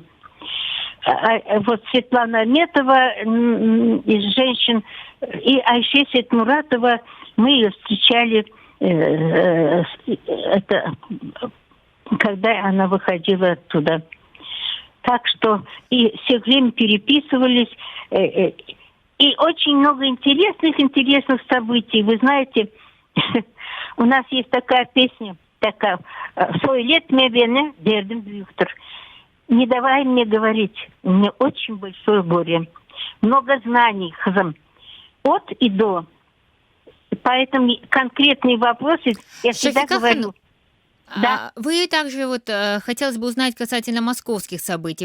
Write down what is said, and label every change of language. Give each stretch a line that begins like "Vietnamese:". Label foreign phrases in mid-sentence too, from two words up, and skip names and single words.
Russian: Вот Светлана Аметова из женщин и Айше Сетмуратова, мы ее встречали, когда она выходила оттуда. Так что и все время переписывались. И очень много интересных событий. Вы знаете, у нас есть такая песня,
Crimean Tatar: «Söyle beni derdim büyüktür».
Russian: Не давай мне говорить, у меня очень большое горе. Много знаний, хазам, от и до. Поэтому конкретные вопросы я всегда говорю. Да. Вы также хотелось бы узнать касательно московских событий.